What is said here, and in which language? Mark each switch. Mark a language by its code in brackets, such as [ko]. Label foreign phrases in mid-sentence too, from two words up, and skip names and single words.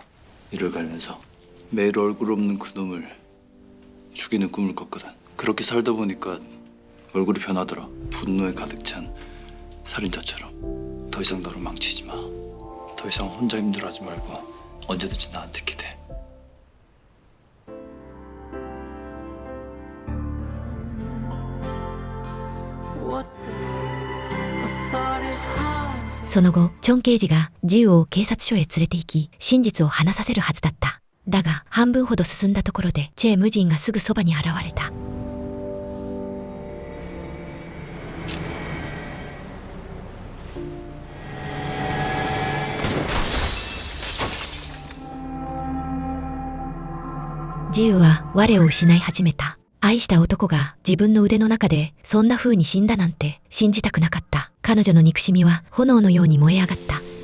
[ko] 이를 갈면서 매일 얼굴 없는 그 놈을 죽이는 꿈을 꿨거든. 그렇게 살다 보니까 얼굴이 변하더라. 분노에 가득 찬 살인자처럼. 더 이상 너를 망치지 마. 더 이상 혼자 힘들어하지 말고 언제든지 나한테 기대. [en] What I thought is hard. [ja] その後、チョン刑事がジウを警察署へ連れて行き、真実を話させるはずだった。だが、半分ほど進んだところで、チェ無人がすぐそばに現れた。ジウは我を失い始めた。愛した男が自分の腕の中でそんな風に死んだなんて信じたくなかった。彼女の憎しみは炎のように燃え上がった。